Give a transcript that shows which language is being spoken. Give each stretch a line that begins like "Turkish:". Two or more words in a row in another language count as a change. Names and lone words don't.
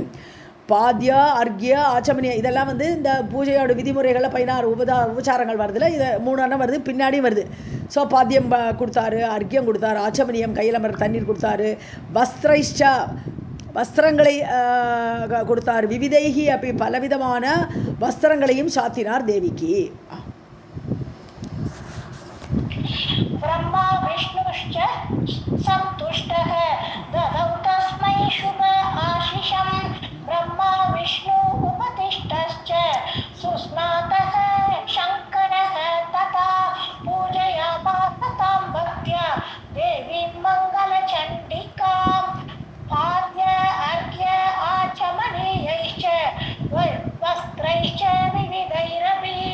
Sanskrit: पाद्य अर्घ्य आचमनीय
Tamil: இதெல்லாம் வந்து இந்த பூஜையோட விதிமுறைகளில் 16 உபச்சாரங்கள் வருதுல, இதை 3 அண்ணம் வருது, பின்னாடியும் வருது. ஸோ பாத்தியம் கொடுத்தாரு, அர்க்கியம் கொடுத்தாரு, ஆச்சமனியம் கையில் மர தண்ணீர் கொடுத்தாரு, வஸ்திரைஷ்சா வஸ்திரங்களை கொடுத்தார், விவிதைகி அப்படி பலவிதமான வஸ்திரங்களையும் சாத்தினார் தேவிக்கு.
Sanskrit: ब्रह्मा विष्णुश्च सन्तुष्टः ददौ तस्मै शुभ आशिषं ब्रह्मा विष्णु उपतिष्ठश्च सुस्नातः शङ्करः तथा पूजयामास तां भक्त्या देवीं मङ्गलचण्डिकां पाद्य अर्घ्य आचमनीयैश्च वस्त्रैश्च विविधैरपि.